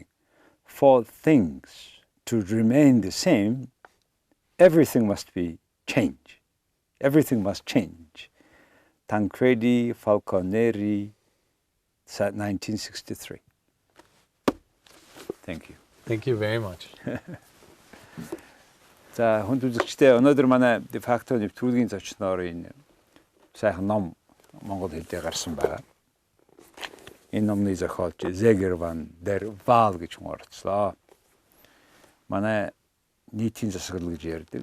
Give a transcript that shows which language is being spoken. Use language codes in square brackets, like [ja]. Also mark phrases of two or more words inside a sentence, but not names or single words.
[en] For things to remain the same, everything must be changed. Everything must change. Tancredi Falconeri, 1963. Thank you. Thank you very much. [mn] За, хүнд үзэгчдээ өнөөдөр манай [la] de facto [mn] нэвтрүүлгийн зочноор энэ сайхан ном монгол хэлээр гарсан байгаа. Энэ номны зохиолч Zeger der Wahl гэж хуурцлаа. Манай нийтийн засаглал гэж ярьдаг.